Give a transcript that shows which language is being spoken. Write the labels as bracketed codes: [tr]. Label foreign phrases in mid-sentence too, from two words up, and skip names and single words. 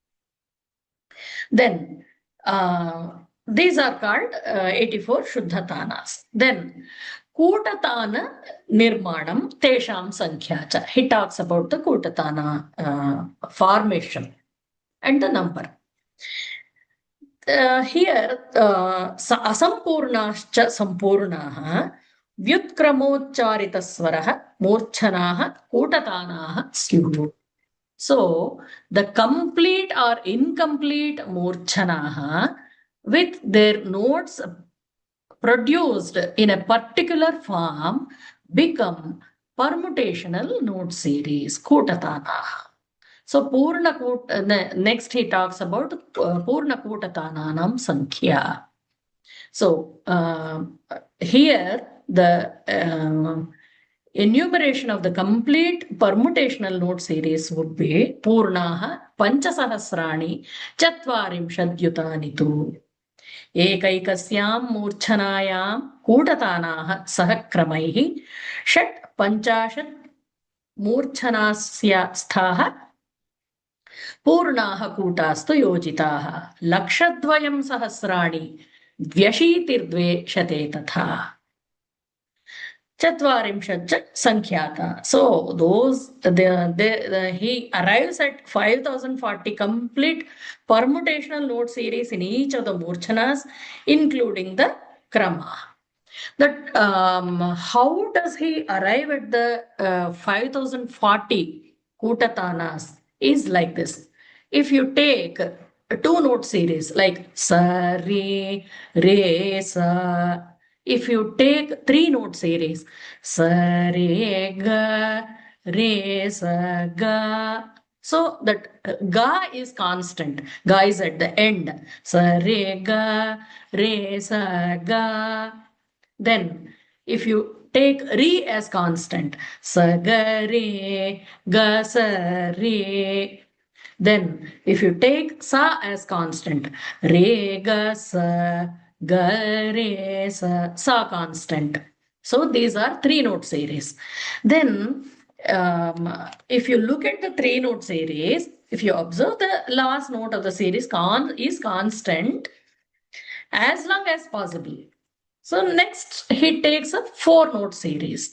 [en] Then, these are called 84 Shuddhatanas. Then, [sa] कूटतान निर्माणं तेषां संख्या. [en] He talks about the Kutatana formation and the number. Here, [sa] असम्पूर्णाश्च सम्पूर्णाः व्युत्क्रमोच्चरितस्वराः मूर्छनाः कूटतानाः स्युः. [en] So, the complete or incomplete murchanaha with their notes produced in a particular form become permutational note series, kutatanaha. So, next he talks about [sa] पूर्ण कूटतानानां संख्या. [en] So, here the enumeration of the complete permutational note series would be [sa] पूर्णाः पञ्चसहस्राणि चत्वारिंशद्युतानि तु. एकैकस्यां मूर्छनायां कूटतानाः सहक्रमैः षट् पञ्चाशत् मूर्छनास्य स्थाः पूर्णाः कूटास्तु योजिताः लक्षद्वयं सहस्राणि द्व्यशीतिर्द्वे शते तथा चत्वारिंशच्च संख्याता. [en] So those he arrives at 5040 complete permutational note series in each of the murchanas, including the krama. That how does he arrive at the 5040 kutatanas is like this. If you take two note series like sa, re, sa, if you take three note series sa, re, ga, re, sa, ga, so that ga is constant. Ga is at the end. Sa, re, ga, re, sa, ga. Then if you take re as constant, sa, ga, re, ga, sa, re. Then if you take sa as constant, re, ga, sa, ga, re, sa constant. So these are three note series. Then if you look at the three note series, if you observe the last note of the series is constant as long as possible. So next he takes a four note series.